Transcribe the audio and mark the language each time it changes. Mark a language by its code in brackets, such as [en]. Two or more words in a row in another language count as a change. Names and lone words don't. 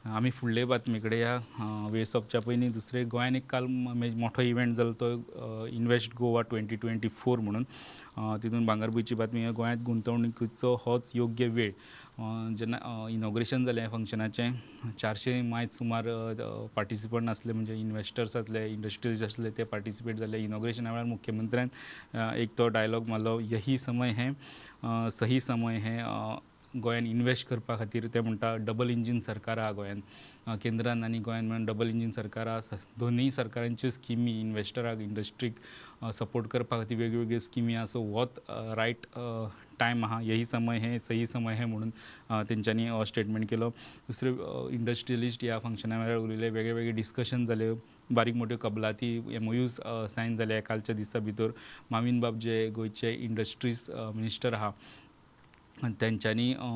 [kok] आमी फुडले बातमीकडे या वेळस ऑफच्या पयलीं दुसरे गोंयान एक काल मोठो इव्हेंट जालो तो इन्वेस्ट गोवा 2024 म्हणून तितून भांगरभूंयची बातमी गोंयांत गुंतवणुकीचो होच योग्य वेळ जेन्ना इनॉग्रेशन जालें फंक्शनाचें 400 मायज सुमार पार्टिसिपंट आसले म्हणजे इन्वेस्टर्स आसले इंडस्ट्रियलिस्ट आसले ते पार्टिसिपेट जाले इनॉग्रेशना वेळार मुख्यमंत्र्यान एक तो डायलॉग मारलो [hi] यही समय है सही समय [kok] है गोंयान इन्वेस्ट करपा खातीर ते म्हणटा [en] double engine [kok] सरकार आहा गोंयान केंद्रान आनी गोंयान मेळून [en] double engine [kok] सरकार आहा दोनूय सरकारांच्यो स्किमी इन्वेस्टराक इंडस्ट्रीक सपोर्ट करपा खातीर वेगवेगळ्यो स्किमी आहा सो होच [en] right time [kok] आहा [hi] यही समय है सही समय है [kok] म्हणून तेंच्यांनी स्टेटमेंट केलो दुसरे इंडस्ट्रियलिस्ट ह्या फंक्शना वेळार उलयले वेगळे वेगळे डिस्कशन जाले बारीक मोठ्यो कबलाती [en] MOUs sign [kok] जाले कालच्या दिसा भितर माविन बाब जे गोंयचे [en] industries minister [kok] आहा तेंच्यांनी